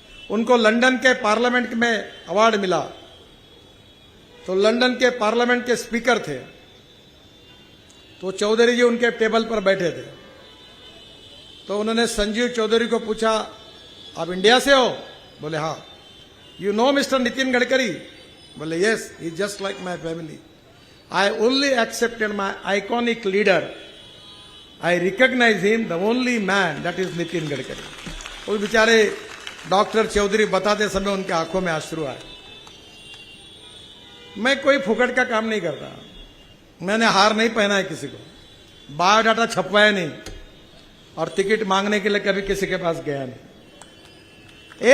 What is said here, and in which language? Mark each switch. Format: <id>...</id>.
<hi>उनको लंदन के पार्लियामेंट में अवार्ड मिला, तो लंदन के पार्लियामेंट के स्पीकर थे, तो चौधरी जी उनके टेबल पर बैठे थे। तो उन्होंने संजीव चौधरी को पूछा, आप इंडिया से हो? बोले हाँ।</hi> <en>You know mister Nitin Gadkari?</en> <hi>बोले</hi> <en>Yes, he is just like my family. I only accepted my iconic leader. I recognize him, the only man, that is Nitin Gadkari.</en> <hi>उस बेचारे डॉक्टर चौधरी बताते समय उनके आंखों में अश्रु आए। मैं कोई फुकट का काम नहीं करता, मैंने हार नहीं पहना है किसी को, बायोडाटा छपवाया नहीं, और टिकट मांगने के लिए कभी किसी के पास गया नहीं।</hi>